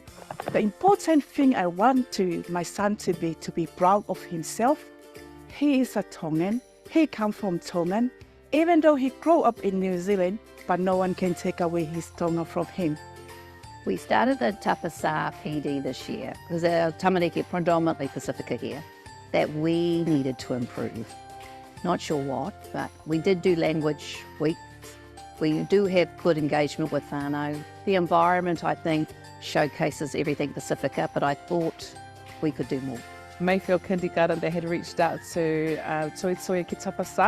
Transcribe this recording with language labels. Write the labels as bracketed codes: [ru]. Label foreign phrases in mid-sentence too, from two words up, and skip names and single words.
[en] The important thing I want my son to be proud of himself. He is a Tongan. He comes from Tongan, even though he grew up in New Zealand, but no one can take away his Tonga from him. We started the Tapasā PD this year because our tamariki predominantly Pasifika here, that we needed to improve. Not sure what, but we did do language weeks. We do have good engagement with whānau. The environment, I think, showcases everything Pasifika, but I thought we could do more. Mayfield Kindergarten, they had reached out to Toi Soia ki Tapasā.